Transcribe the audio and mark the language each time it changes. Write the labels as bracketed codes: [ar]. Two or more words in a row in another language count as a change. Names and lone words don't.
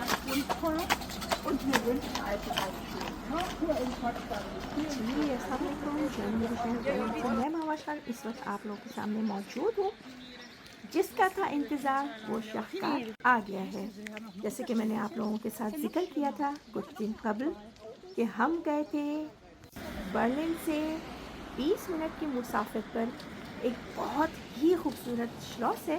[de] Und hier sind alte Baustellen. Hier in Potsdam. [ur] جی، السلام علیکم، جرمنی سے میں ماواشر اس وقت آپ لوگوں کے سامنے موجود ہوں. جس کا تھا انتظار وہ شاہکار آ گیا ہے. جیسے کہ میں نے آپ لوگوں کے ساتھ ذکر کیا تھا کچھ دن قبل کہ ہم گئے تھے برلن سے 20 منٹ کی مسافر پر ایک بہت ہی خوبصورت شلاس ہے.